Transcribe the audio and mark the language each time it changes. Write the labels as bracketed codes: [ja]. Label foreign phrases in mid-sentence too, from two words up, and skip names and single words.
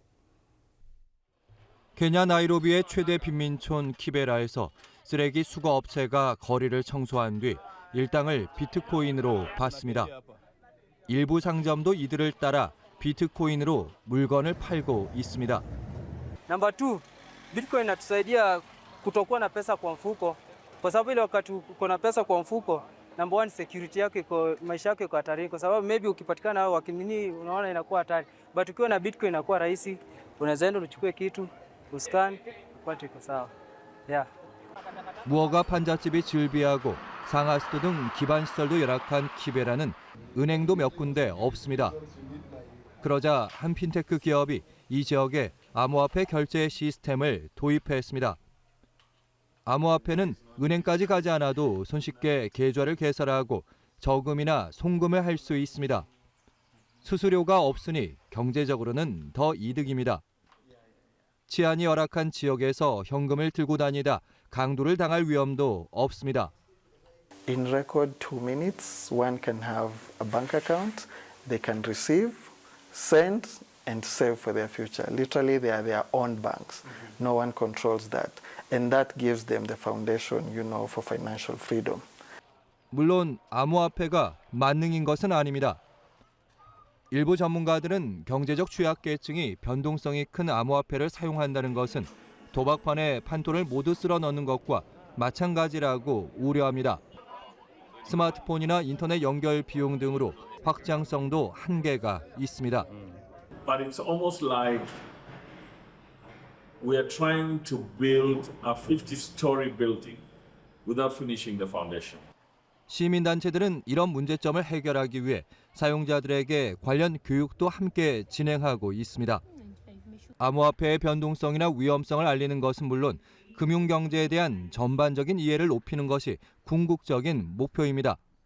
[ko] 케냐 나이로비의 최대 빈민촌 키베라에서 쓰레기 수거 업체가 거리를 청소한 뒤 일당을 비트코인으로 받습니다. 일부 상점도 이들을 따라 비트코인으로 물건을 팔고 있습니다. [sw] Number 2, Bitcoin inatusaidia kutokuwa na pesa kwa mfuko. Kwa sababu ile wakati uko na pesa kwa mfuko, [en] number 1 security [sw] yako iko, maisha yako iko hatarini kwa sababu maybe ukipatikana hao wakinini unaona inakuwa hatari. But ukiwa na Bitcoin inakuwa rahisi. Unaweza enda uchukue kitu, uscan, upate iko sawa. [en] Yeah. [ko] 무허가 판잣집이 즐비하고 상하수도 등 기반 시설도 열악한 키베라는 은행도 몇 군데 없습니다. 그러자 한 핀테크 기업이 이 지역에 암호화폐 결제 시스템을 도입했습니다. 암호화폐는 은행까지 가지 않아도 손쉽게 계좌를 개설하고 저금이나 송금을 할 수 있습니다. 수수료가 없으니 경제적으로는 더 이득입니다. 치안이 열악한 지역에서 현금을 들고 다니다 강도를 당할 위험도 없습니다. [en] In record 2 minutes, one can have a bank account. They can receive, send, and save for their future. Literally, they are their own banks. No one controls that. And that gives them the foundation, for financial freedom. [ko] 물론 암호화폐가 만능인 것은 아닙니다. 일부 전문가들은 경제적 취약계층이 변동성이 큰 암호화폐를 사용한다는 것은 도박판에 판돈을 모두 쓸어 넣는 것과 마찬가지라고 우려합니다. 스마트폰이나 인터넷 연결 비용 등으로 확장성도 한계가 있습니다. [en] But it's almost like we are trying to build a 50-story building without finishing the foundation. [ko] 시민단체들은 이런 문제점을 해결하기 위해 사용자들에게 관련 교육도 함께 진행하고 있습니다. 암호화폐의 변동성이나 위험성을 알리는 것은 물론 금융경제에 대한 전반적인 이해를 높이는 것이 궁극적인 목표입니다.